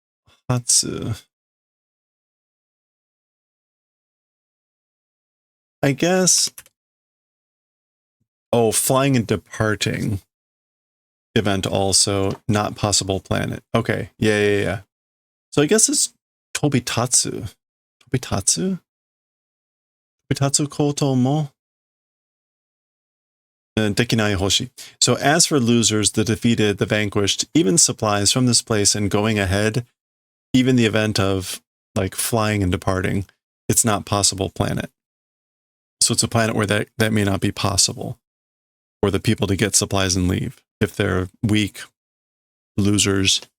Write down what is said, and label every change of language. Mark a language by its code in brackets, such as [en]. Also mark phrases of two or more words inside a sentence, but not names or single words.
[en] I guess. Oh, flying and departing event also, not possible planet. Okay, yeah. So I guess it's Tobitatsu. [ja] 飛び立つ？飛び立つことも? できない星. [en] So as for losers, the defeated, the vanquished, even supplies from this place and going ahead, even the event of like flying and departing, it's not possible planet. So it's a planet where that may not be possible for the people to get supplies and leave if they're weak, losers.